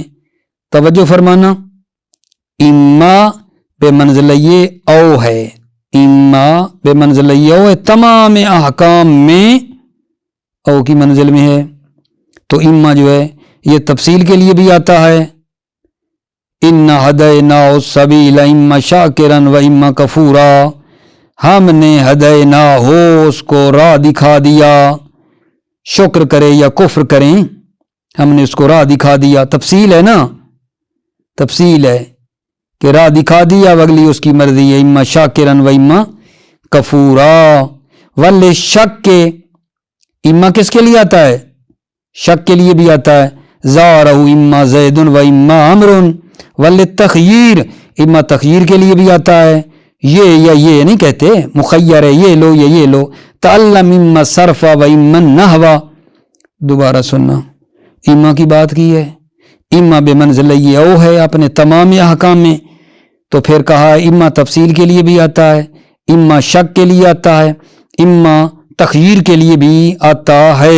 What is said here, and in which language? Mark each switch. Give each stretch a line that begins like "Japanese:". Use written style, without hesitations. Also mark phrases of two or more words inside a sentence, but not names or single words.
Urdu: توجہ فرمانا. اما بے منزلہ او ہے، اما بے منزلہ او ہے، تمام احکام میں او کی منزل میں ہے. تو اما جو ہے یہ تفصیل کے لیے بھی آتا ہے.
Arabic: اِنَّا هَدَيْنَاهُ السَّبِيلَ إِمَّا شَاكِرًا وَإِمَّا كَفُورًا،
Urdu: ہم نے هَدَيْنَاهُ اس کو راہ دکھا دیا، شکر کرے یا کفر کریں، ہم نے اس کو راہ دکھا دیا. تفصیل ہے نا، تفصیل ہے کہ راہ دکھا دیا، اگلی اس کی مرضی ہے.
Arabic: اما شاکرن و اما کفورا.
Urdu: ول شک کے اما کس کے لیے آتا ہے؟ شک کے لیے بھی آتا ہے.
Arabic: زارہ اما زید و اما عمر.
Urdu: ول تخیر اما تخیر کے لیے بھی آتا ہے. یہ یا یہ نہیں کہتے، مخیر ہے، یہ لو یا یہ لو.
Arabic: تعلم اما صرف و اما نحو.
Urdu: دوبارہ سننا، اما کی بات کی ہے، اما بے منزلہ او ہے اپنے تمام احکام میں. تو پھر کہا اما تفصیل کے لیے بھی آتا ہے، اما شک کے لیے آتا ہے، اما تخیر کے لیے بھی آتا ہے.